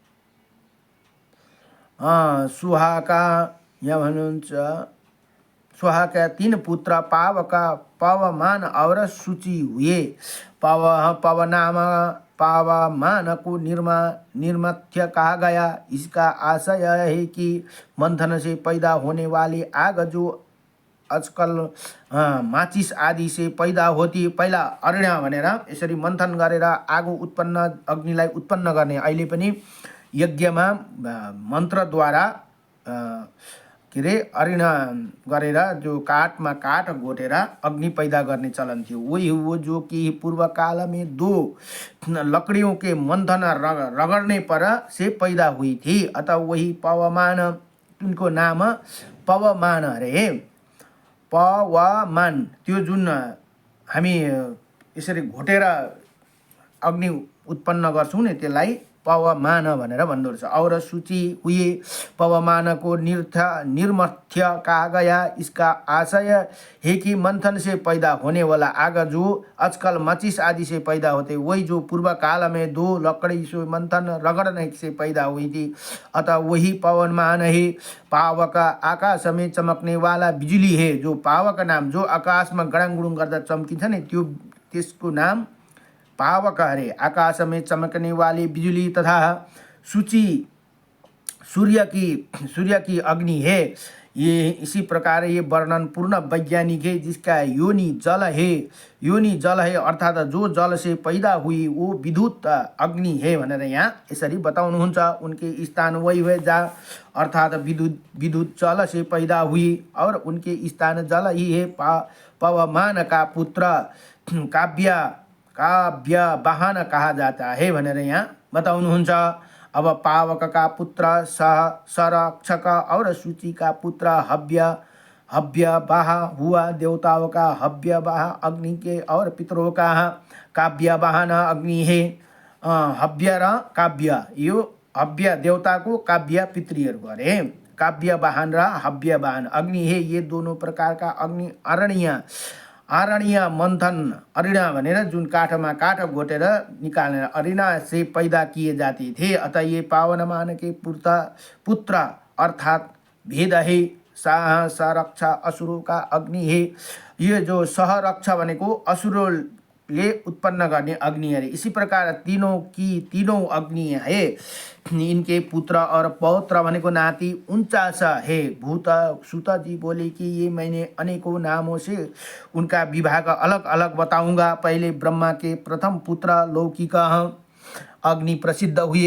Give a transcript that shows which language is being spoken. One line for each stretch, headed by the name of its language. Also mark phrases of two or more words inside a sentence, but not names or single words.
Hindi: सुहा का यहाँ भन्नुहुन्छ, सुहा का 3 पुत्र पावक पवमान और सूचि हुए। पावमान को निर्मथ्य कहा गया। इसका आशय है कि मंथन से पैदा होने वाली आग, जो आजकल माचिस आदि से पैदा होती,
Nepali: पहिला अरण्य भनेर यसरी मंथन गरेर आगो उत्पन्न, अग्निलाई उत्पन्न गर्ने, अहिले पनि यज्ञमा मन्त्रद्वारा के रे अरण्य गरेर जो काठमा काठ गोटेर अग्नि पैदा गर्ने चलन थियो।
Hindi: वही हो जो कि पूर्व काल में 2 लकड़ियों के मंथन रगड़ने पर से पैदा हुई थी। अतः वही पवमान, उनको नाम पवमान रे।
Nepali: पवमान त्यो जुन हामी यसरी घोटेर अग्नि उत्पन्न गर्छौं नि, त्यसलाई पवमान भनेर भन्दो रहेछ।
Hindi: और सूचि हुए, पवमान को निर्मथ्य कहा गया। इसका आशय है कि मंथन से पैदा होने वाला आग, जो आजकल माचिस आदि से पैदा होते, वही जो पूर्व काल में 2 लकड़ी से मंथन रगड़ने से पैदा हुई थी। अतः वही पवमान है। पावक आकाश में चमकने वाला बिजुली है।
Nepali: जो पावक नाम, जो
Hindi: आकाश में गडाङ गुडुङ गर्दा चम्किन्छ नि, त्यो त्यसको नाम पावक हरे आकाश में चमकने वाली बिजली तथा सूची सूर्य की अग्नि है। ये इसी प्रकार ये वर्णन पूर्ण वैज्ञानिक है, जिसका योनि जल है। योनि जल है अर्थात जो जल से पैदा हुई वो विद्युत अग्नि है
Nepali: भनेर यहाँ यसरी बताउनुहुन्छ।
Hindi: उनके स्थान वही हुए जहाँ अर्थात विद्युत जल से पैदा हुई और उनके स्थान जल ही है। पवमान का पुत्र काव्य वाहन कहा जाता है
Nepali: भनेर यहाँ बताउनुहुन्छ।
Hindi: अब पावक का पुत्र सरक्षक और सूची का पुत्र हव्यवाह हुआ। देवताओं का हव्यवाह अग्नि के और पितरों का काव्यवाहन अग्नि है।
Nepali: हव्य र काव्य, यो हव्य देवता को, काव्य पितृहरू अरे।
Hindi: काव्यवाहन र हव्यवाहन अग्नि है। ये दोनों प्रकार का अग्नि आरण्य मंथन,
Nepali: अरिणा भनेर जुन काठमा काठ घोटेर निकाल्ने अरिणा
Hindi: से पैदा किए जाते थे। अतः ये पावनमान के पुत्र अर्थात भेद है। सरक्षा असुरों का अग्नि है। ये जो
Nepali: सहरक्षा भनेको असुरले उत्पन्न गर्ने
Hindi: अग्नि है। इसी प्रकार तीनों अग्नि है। इनके पुत्र और पौत्र
Nepali: भनेको नाती
Hindi: 49 है। भूत सूत जी बोले कि ये मैंने अनेकों नामों से उनका विभाग अलग अलग बताऊंगा। पहले ब्रह्मा के प्रथम पुत्र लौकिक अग्नि प्रसिद्ध हुए।